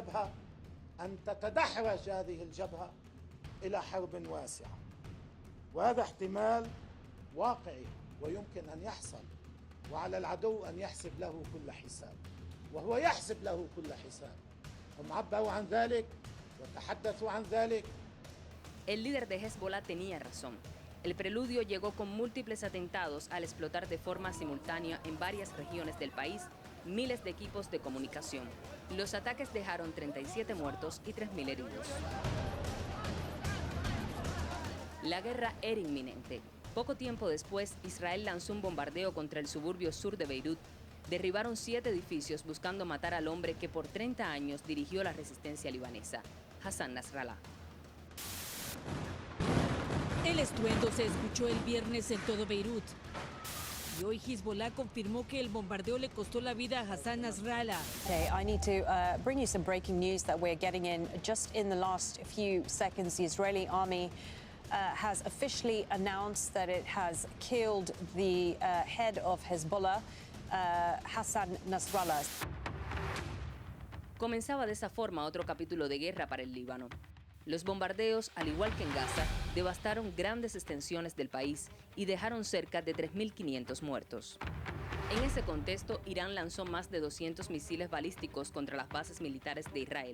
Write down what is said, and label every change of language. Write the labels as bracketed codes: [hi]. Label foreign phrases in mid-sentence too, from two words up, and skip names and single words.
[ar] الجبهة إلى حرب واسعة، وهذا احتمال واقعي ويمكن أن يحصل، وعلى العدو أن يحسب له كل حساب، وهو يحسب له كل حساب. هم عبروا عن ذلك وتحدثوا عن ذلك. [es] El líder de Hezbollah tenía razón. El preludio llegó con múltiples atentados al explotar de forma simultánea en varias regiones del país miles de equipos de comunicación. Los ataques dejaron 37 muertos y 3.000 heridos. La guerra era inminente. Poco tiempo después, Israel lanzó un bombardeo contra el suburbio sur de Beirut. Derribaron 7 edificios buscando matar al hombre que por 30 años dirigió la resistencia libanesa, Hassan Nasrallah. El estruendo se escuchó el viernes en todo Beirut. Y hoy Hezbollah confirmó que el bombardeo le costó la vida a Hassan Nasrallah. [en] Okay, I need to bring you some breaking news that we're getting in just in the last few seconds. The Israeli army has officially announced that it has killed the head of Hezbollah, Hassan Nasrallah. [es] Comenzaba de esa forma otro capítulo de guerra para el Líbano. Los bombardeos, al igual que en Gaza, devastaron grandes extensiones del país y dejaron cerca de 3.500 muertos. En ese contexto, Irán lanzó más de 200 misiles balísticos contra las bases militares de Israel.